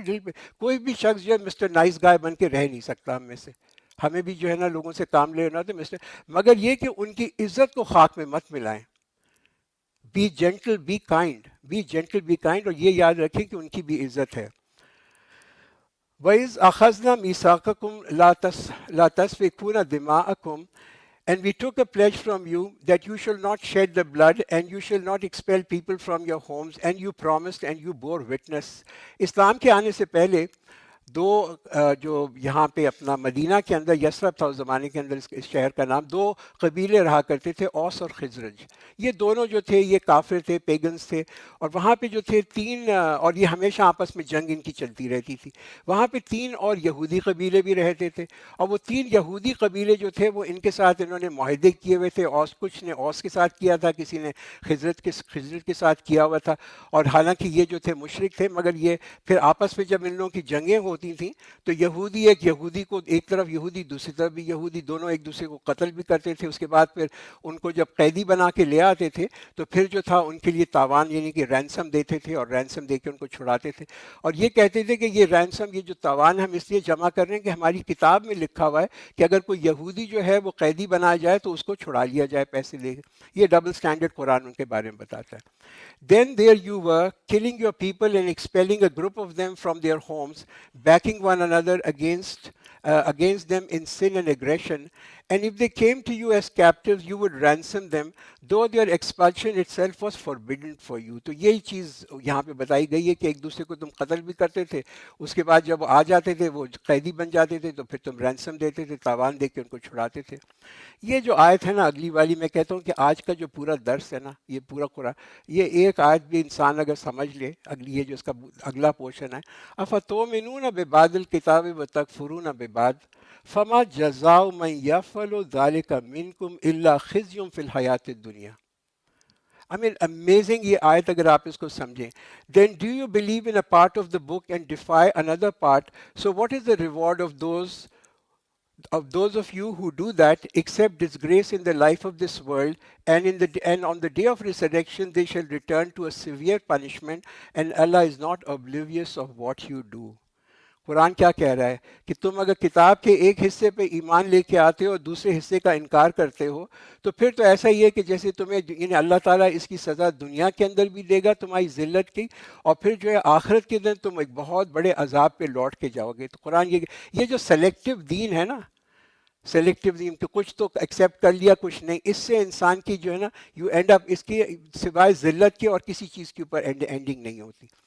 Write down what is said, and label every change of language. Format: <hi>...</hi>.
<ur>دل پہ کوئی بھی شخص جو ہے مسٹر نائس گائے بن کے رہ نہیں سکتا ہم میں سے. ہمیں بھی جو ہے نا لوگوں سے کام لینا تو مسٹر، مگر یہ کہ ان کی عزت کو خاک میں مت ملائیں.</ur> <en>be gentle be kind, be gentle be kind,</en> <ur>اور یہ یاد رکھیں کہ ان کی بھی عزت ہے.</ur> <ar>وَإِذْ أَخَذْنَا مِيثَاقَكُمْ لَا تَسْفِكُونَ دِمَاءَكُمْ</ar> <en>And we took a pledge from you that you shall not shed the blood and you shall not expel people from your homes, and you promised and you bore witness.</en> <ur>اسلام کے آنے سے پہلے دو جو یہاں پہ اپنا مدینہ کے اندر یثرب تھا اس زمانے کے اندر، اس شہر کا نام، دو قبیلے رہا کرتے تھے، اوس اور خزرج. یہ دونوں جو تھے یہ کافر تھے، پیگنز تھے. اور وہاں پہ جو تھے تین، اور یہ ہمیشہ آپس میں جنگ ان کی چلتی رہتی تھی. وہاں پہ تین اور یہودی قبیلے بھی رہتے تھے، اور وہ تین یہودی قبیلے جو تھے وہ ان کے ساتھ انہوں نے معاہدے کیے ہوئے تھے. اوس، کچھ نے اوس کے ساتھ کیا تھا، کسی نے خزرج کے ساتھ کیا ہوا تھا. اور حالانکہ یہ جو تھے مشرک تھے، مگر یہ پھر آپس میں جب ان لوگوں کی جنگیں ہوتی تھیں تو یہودی ایک یہودی کو، ایک طرف یہودی دوسری طرف بھی یہودی، دونوں ایک دوسرے کو قتل بھی کرتے تھے. اس کے بعد پھر ان کو جب قیدی بنا کے لے آتے تھے تو پھر جو تھا ان کے لیے تاوان یعنی کہ رینسم دیتے تھے، اور رینسم دے کے ان کو چھڑاتے تھے. اور یہ کہتے تھے کہ یہ رینسم، یہ جو تاوان ہم اس لیے جمع کر رہے ہیں کہ ہماری کتاب میں لکھا ہوا ہے کہ اگر کوئی یہودی جو ہے وہ قیدی بنایا جائے تو اس کو چھڑا لیا جائے پیسے لے کے. یہ ڈبل سٹینڈرڈ قرآن ان کے بارے میں بتاتا ہے.</ur> <en>Then there you were, killing your people and expelling a group of them from their homes, backing one another against them in sin and aggression. And if they came to you as captives, you would ransom them, though their expulsion itself was forbidden for you.</en> <ur>تو یہی چیز یہاں پہ بتائی گئی ہے کہ ایک دوسرے کو تم قتل بھی کرتے تھے، اس کے بعد جب آ جاتے تھے وہ قیدی بن جاتے تھے تو پھر تم رینسم دیتے تھے، تاوان دے کے ان کو چھڑاتے تھے. یہ جو آیت ہے نا اگلی والی، میں کہتا ہوں کہ آج کا جو پورا درس ہے نا، یہ پورا قرآن، یہ ایک آیت بھی انسان اگر سمجھ لے، اگلی یہ جو اس کا اگلا پورشن ہے،</ur> <ar>افتؤمنون ببعض الکتاب وتکفرون ببعض فما جزاء من یفعل ذلک منکم الا خزی فی الحیاۃ الدنیا.</ar> <en>I mean, amazing</en> <ur>یہ آیت اگر آپ اس کو سمجھیں.</ur> <en>Then do you believe in a part of the book and defy another part? So what is the reward of those of you who do that, except disgrace in the life of this world, and on the day of resurrection they shall return to a severe punishment, and Allah is not oblivious of what you do.</en> <ur>قرآن کیا کہہ رہا ہے کہ تم اگر کتاب کے ایک حصے پہ ایمان لے کے آتے ہو اور دوسرے حصے کا انکار کرتے ہو تو پھر تو ایسا ہی ہے کہ جیسے تمہیں یعنی اللہ تعالیٰ اس کی سزا دنیا کے اندر بھی دے گا تمہاری ذلت کی، اور پھر جو ہے آخرت کے دن تم ایک بہت بڑے عذاب پہ لوٹ کے جاؤ گے. تو قرآن یہ جو سلیکٹو دین ہے نا، سلیکٹو دین، کہ کچھ تو ایکسیپٹ کر لیا کچھ نہیں، اس سے انسان کی جو ہے نا</ur> <en>you end up,</en> <ur>اس کی سوائے ذلت کے اور کسی چیز کے اوپر اینڈنگ نہیں ہوتی.</ur>